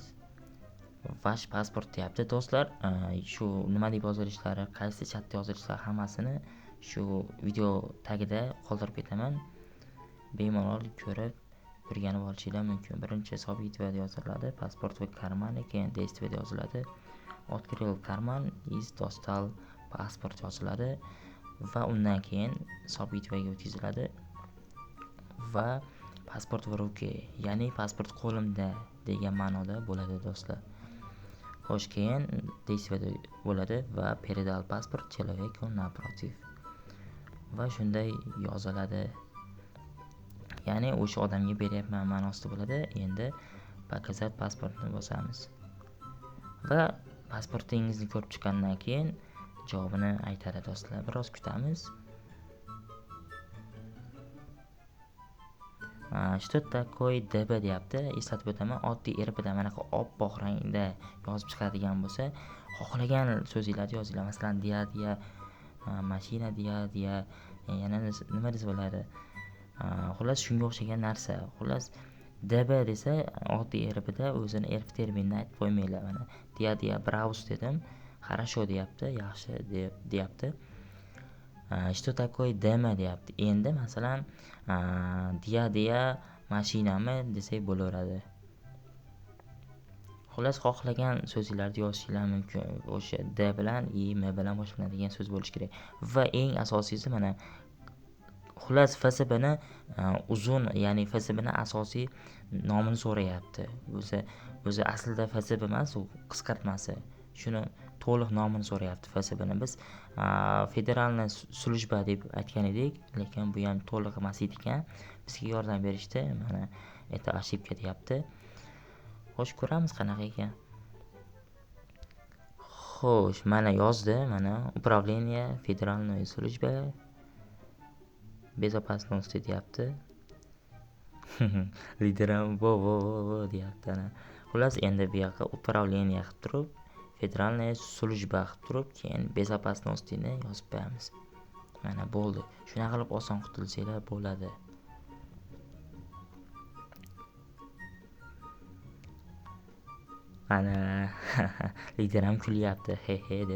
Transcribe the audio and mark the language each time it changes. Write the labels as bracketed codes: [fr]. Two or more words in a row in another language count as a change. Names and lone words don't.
[ru] Ваш паспорт [uz] deyapti do'stlar. Shu nima deb yozilishlari, qaysi chatda yozilishlari hammasini shu video tagida qoldirib ketaman. Bemalol ko'rib o'rganib olishinglar mumkin. Birinchi событие yoziladi, pasport va karman, keyin действие yoziladi. [ru] Открыл карман, из достал паспорт [uz] yoziladi va undan keyin событиеga o'tkaziladi va [ru] паспорт в руке, [uz] ya'ni pasport qo'limda degan ma'noda bo'ladi do'stlar. Xo'sh, keyin действие bo'ladi va [ru] передал паспорт человеку напротив. [uz] Va shunday yoziladi. Ya'ni o'sha odamga beryapman ma'nosida bo'ladi. Endi показать pasportni bosamiz. Va pasportingizni ko'rib chiqqandan keyin javobini aytadi do'stlar. Biroz kutamiz. [ru] Что такое DB [uz] deyapti. Eslatib o'taman, oddiy RPda mana oppoq rangda yozib chiqadigan bo'lsa, xohlagan so'zinglarni yozinglar. Masalan, dia, mashina dia, yana nima desa bo'ladi. Xullas, shunga o'xshagan narsa. Xullas, DB desa, oddiy RPda o'zini RP terminini aytib qo'ymanglar. Mana dia browse dedim. Хорошо deyapti, yaxshi deyapti. [ru] Что такое demo [uz] deyapti. Endi masalan, dia mashinami desak bo'laveradi. Xullas, xohlagan so'zlarni yozishinglar mumkin. O'sha d bilan m bilan boshlanadigan so'z bo'lishi kerak. Va eng asosiysi mana xullas FSBni uzun, ya'ni FSBni asosiy nomini so'rayapti. O'zi aslida FSB emas, u qisqartmasi. Shuni to'liq nomini so'rayapti FSBni. Biz [ru] федеральный служба [uz] deb aytgan edik, lekin bu ham to'liq emas ekan. Bizga yordam berishdi. Mana [ru] это ошибка [uz] deyapti. Xo'sh, ko'ramiz qanaqa ekan. Xo'sh, mana yozdi, mana [ru] управление федеральной службы безопасности [uz] deyapti. Lideram vo deyapti. Xullas, endi bu yoqqa управление qilib turib, [ru] федеральный служба [uz] qilib turib, keyin безопасностьni yozib qo'yamiz. Mana bo'ldi. Shunaqa qilib oson qutulsanglar bo'ladi. Mana lideram kulyapti, he deb.